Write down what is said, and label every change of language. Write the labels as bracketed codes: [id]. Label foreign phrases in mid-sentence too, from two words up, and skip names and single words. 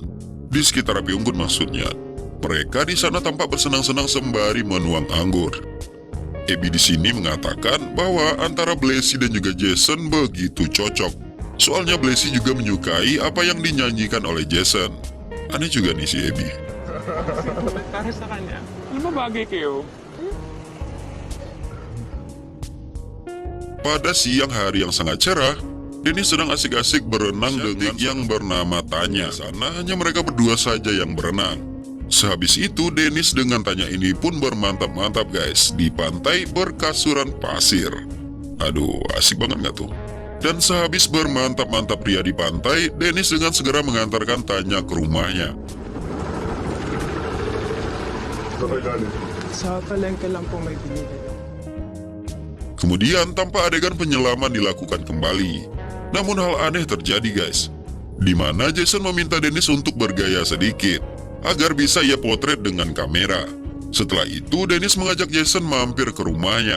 [id] Di sekitar api unggun maksudnya. Mereka di sana tampak bersenang-senang sembari menuang anggur. Abby di sini mengatakan bahwa antara Blasey dan juga Jason begitu cocok. Soalnya Blasey juga menyukai apa yang dinyanyikan oleh Jason. Aneh juga nih si Abby. [tl] Para sa kanya, ano ba bagay kayo? [id] Pada siang hari yang sangat cerah, Dennis sedang asik-asik berenang dengan yang bernama Tanya. Sana hanya mereka berdua saja yang berenang. Sehabis itu, Dennis dengan Tanya ini pun bermantap-mantap guys di pantai berkasuran pasir. Aduh, asik banget gak tuh? Dan sehabis bermantap-mantap pria di pantai, Dennis dengan segera mengantarkan Tanya ke rumahnya. [tl] Sa palengke lang po may binili. [id] Kemudian tanpa adegan penyelaman dilakukan kembali. Namun hal aneh terjadi guys, di mana Jason meminta Dennis untuk bergaya sedikit agar bisa ia potret dengan kamera. Setelah itu Dennis mengajak Jason mampir ke rumahnya.